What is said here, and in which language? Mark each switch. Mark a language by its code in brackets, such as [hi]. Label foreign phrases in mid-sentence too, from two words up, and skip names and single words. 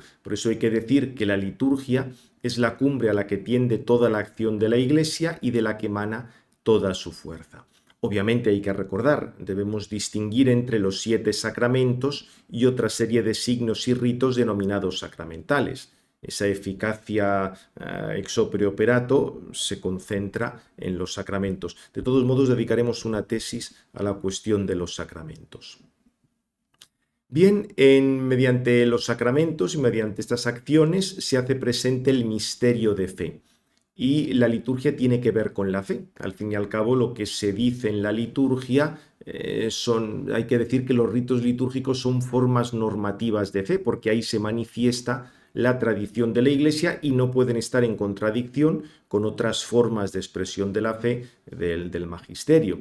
[es] Por eso hay que decir que la liturgia es la cumbre a la que tiende toda la acción de la Iglesia y de la que emana toda su fuerza. Obviamente hay que recordar, debemos distinguir entre los 7 sacramentos y otra serie de signos y ritos denominados sacramentales. Esa eficacia [la] ex opere operato [es] se concentra en los sacramentos. De todos modos, dedicaremos una tesis a la cuestión de los sacramentos. Bien, mediante los sacramentos y mediante estas acciones se hace presente el misterio de fe. Y la liturgia tiene que ver con la fe. Al fin y al cabo, lo que se dice en la liturgia hay que decir que los ritos litúrgicos son formas normativas de fe, porque ahí se manifiesta la tradición de la Iglesia y no pueden estar en contradicción con otras formas de expresión de la fe del magisterio.